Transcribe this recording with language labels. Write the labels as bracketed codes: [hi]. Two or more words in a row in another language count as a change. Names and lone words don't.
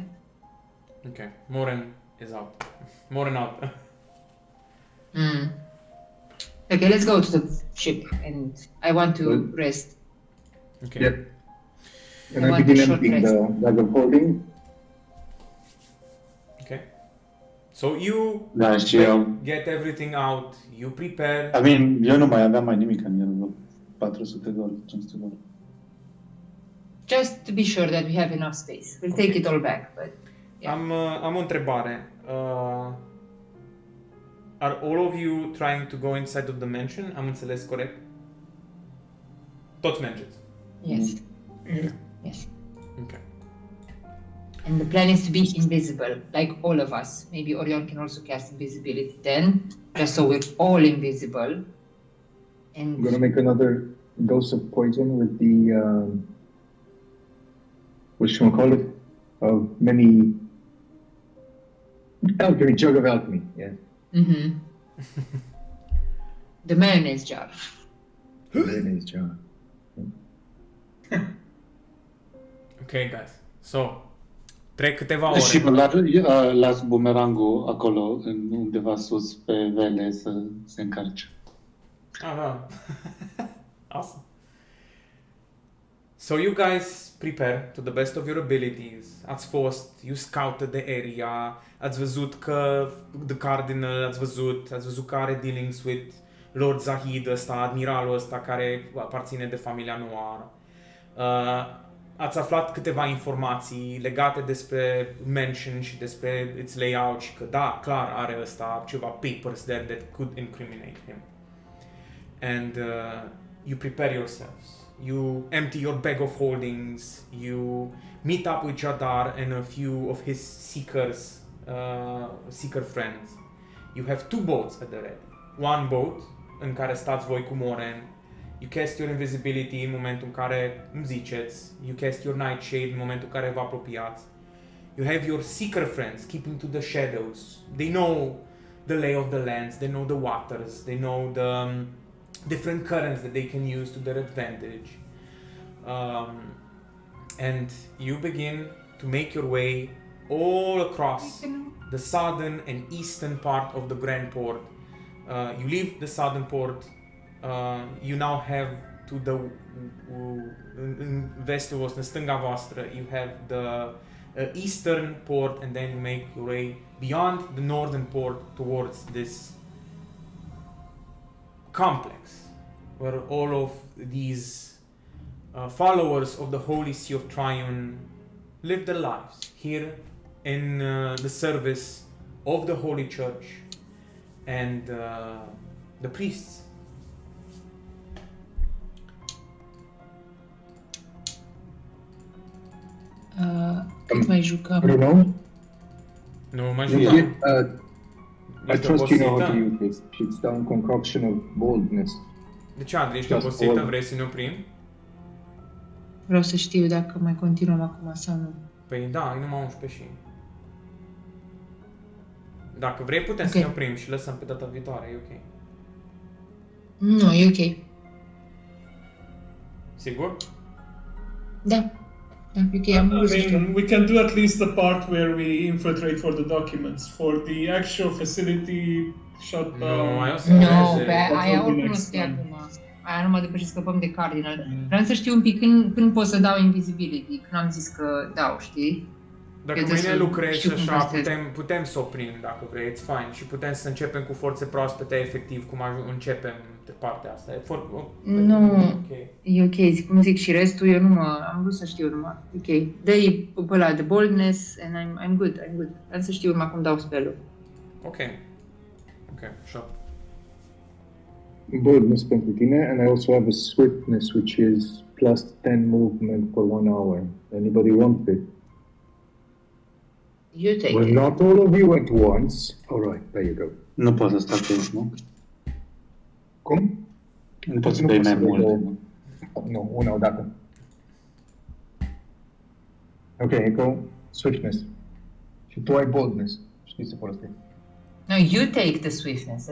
[en] Okay. Moren is out. Moren out. Mm. Okay, let's go to the ship, and I want to Good. rest. Okay. Yep. And I I want begin a short emptying rest. the bag of holding. Okay. So you [ro] Da, și eu... [en] get everything out, you prepare. I mean, [ro] eu nu mai aveam mai nimic în el, vreo 400 $, 500 $. [en] Just to be sure that we have enough space. We'll take Okay. it all back, but yeah. [ro] Am o întrebare. [en] Are all of you trying to go inside of the mansion? [ro] Am înțeles corect? Toți mergeți. [en] Yes. Yes. Okay. And the plan is to be invisible, like all of us. Maybe Orion can also cast invisibility then, just so we're all invisible. I'm And gonna make another dose of poison with the whatchamacallit? Of many alchemy, jug of alchemy, yeah. mhm. The mayonnaise jar. Mayonnaise jar. Okay, guys. So, [ro] trec câteva Și ore. las bumerangul acolo, undeva sus pe vele, să se încarce. Ah, da. [en] Awesome. So you guys prepare to the best of your abilities. [ro] Ați fost, [en] you scouted the area, [ro] ați văzut că The Cardinal, ați văzut că are [en] dealings with [ro] Lord Zahid ăsta, admiralul ăsta care aparține de familia Noir. Ați aflat câteva informații legate despre Mansion și despre [en] its layout [ro] și că da, clar are ăsta ceva [en] papers there that could incriminate him. And you prepare yourselves. You empty your bag of holdings. You meet up with Jadar and a few of his seeker friends. You have two boats at the ready. One boat [ro] în care stați voi cu Moren. [en] You cast your invisibility [ro] în momentul în care îmi ziceți. [en] You cast your nightshade [ro] în momentul în care vă apropiați. [en] You have your seeker friends keeping to the shadows. They know the lay of the lands. They know the waters. They know the different currents that they can use to their advantage. And you begin to make your way all across the southern and eastern part of the Grand Port. You leave the southern port. You now have to the [ro] în vestul vostru, în stânga voastră, [en] you have the eastern port, and then you make your way beyond the northern port towards this complex where all of these followers of the Holy See of Triune live their lives here in the service of the Holy Church and the priests. [ro] Cât mai jucăm? [en] I don't know. [ro] Nu mai [en] Yeah. [ro] jucăm. [en] I trust you know how to use this. It's down concoction of boldness. [ro] De ce, Adri, ești [en] Just [ro] obosită? [en] all. [ro] Vrei să ne oprim? Vreau să știu dacă mai continuăm acum sau nu. Păi da, e numai 11 și... Dacă vrei, putem Ok. să ne oprim și lăsăm pe data viitoare, e ok. Nu, e ok. Sigur? Da. Da, e ok, am vrut să [en] I [ro] știu. [en] mean, we can do at least the part where we infiltrate for the documents. For the actual facility shutdown. [ro] Nu, aia o să Nu, dureze. pe aia [en] That's [ro] oricum nu [en] next [ro] stai [en] time. [ro] acum. Aia numai după ce scăpăm de Cardinal. Vreau să știu un pic când pot să dau invisibility, când am zis că dau, știi? Dacă Eu mâine trebuie să lucrezi știu cum așa, postez. putem să oprim dacă vrei, [en] it's fine. [ro] Și putem să începem cu forțe proaspete, efectiv, cum începem de partea asta. E Nu. Ok. E ok, cum zic și restul, eu nu am vrut să știu numai. Ok, dă-i pe ăla de boldness [en] and I'm good. [ro] Vreau să știu numai cum dau spell-ul. [en] Ok. Ok, sure. [ro] Boldness pentru tine, [en] and I also have a swiftness which is plus 10 movement for 1 hour. Anybody want it? You take Well, it. not all of you at once. All right, there you go. [ro] Nu pot să stau pe aici, nu? Cum? Nu poți să bei mai mult. Nu, una odată. Ok, Echo, swiftness. Și tu ai boldness. Știi să folosești. [en] No, you take the swiftness.